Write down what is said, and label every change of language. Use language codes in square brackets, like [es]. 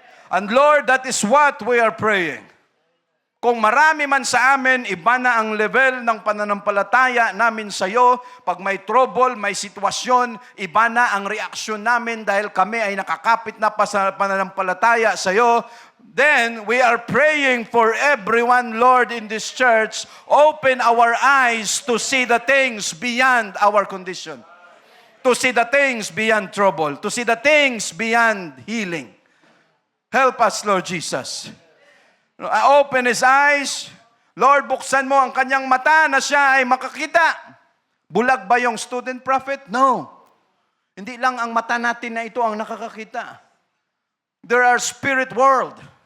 [en] And Lord, that is what we are praying. [tl] Kung marami man sa amin, iba na ang level ng pananampalataya namin sa iyo. Pag may trouble, may sitwasyon, iba na ang reaksyon namin dahil kami ay nakakapit na pa sa pananampalataya sa iyo. [en] Then, we are praying for everyone, Lord, in this church. Open our eyes to see the things beyond our condition. To see the things beyond trouble. To see the things beyond healing. Help us, Lord Jesus. Open his eyes. [tl] Lord, buksan mo ang kanyang mata na siya ay makakita. Bulag ba yung student prophet? No. Hindi lang ang mata natin na ito ang nakakakita. [en] There are spirit world.